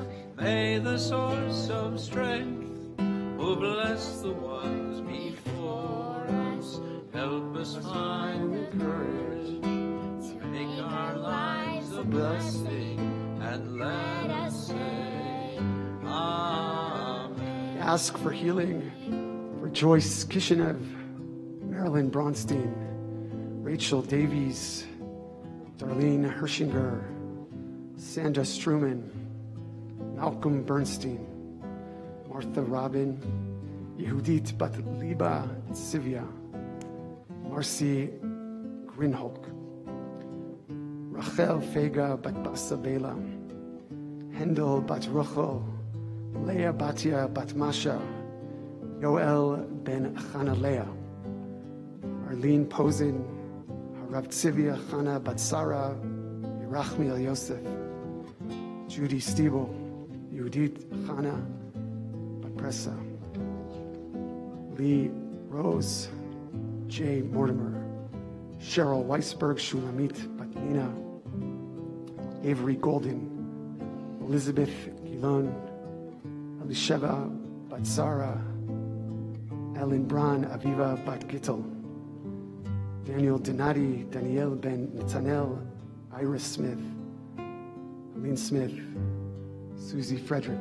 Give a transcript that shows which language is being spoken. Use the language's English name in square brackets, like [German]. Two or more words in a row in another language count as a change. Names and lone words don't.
[English] May the source of strength who bless the ones before us help us find the courage to make our lives a blessing and let us say Amen. Ask for healing for Joyce Kishinev, Marilyn Bronstein, Rachel Davies, Darlene Hershinger, Sandra Struman, Malcolm Bernstein, Martha Robin, Yehudit Bat Liba Sivia, Marcy Grinholk, Rachel Fega Bat Basabela, Hendel bat Ruchel, Leah Batia bat Masha, Yoel ben Chanalea, Arlene Posen, Harav Tzivia Chana bat Sarah, Yerachmiel Yosef, Judy Stiebel, Yudit Chana bat Pressa, Lee Rose, Jay Mortimer, Cheryl Weisberg, Shulamit bat Nina, Avery Golden, Elizabeth Gilon, Elisheva bat Zara, Ellen Bran, Aviva bat Gittel, Daniel Donati, Danielle ben Netanel, Iris Smith, Aline Smith, Susie Frederick.